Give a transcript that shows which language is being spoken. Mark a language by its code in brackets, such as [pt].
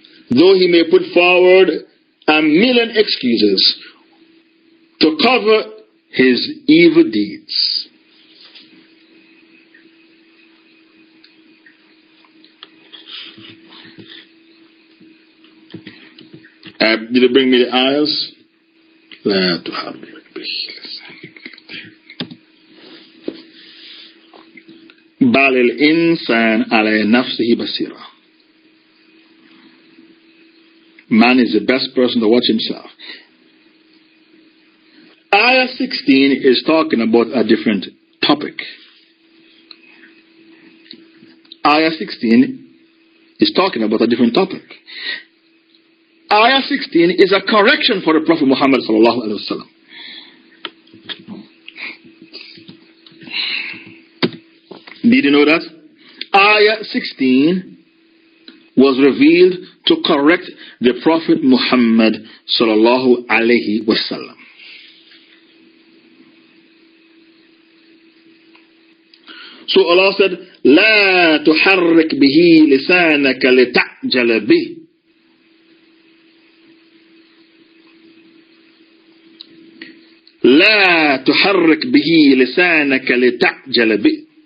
[en] Though he may put forward a million excuses to cover his evil deeds. Did you bring me the ayahs? [ar] لا تحرك به بل الإنسان على نفسه بصيرة. [en] Man is the best person to watch himself. Ayah 16 is talking about a different topic. Ayah 16 is talking about a different topic. Ayah 16 is a correction for the Prophet Muhammad sallallahu alaihi wasallam. Did you know that? Ayah 16 was revealed to correct the Prophet Muhammad sallallahu alaihi wasallam. So Allah said, [ar] لا تحرك به لسانك لتعجل به. لا تحرك به لسانك لتعجل به.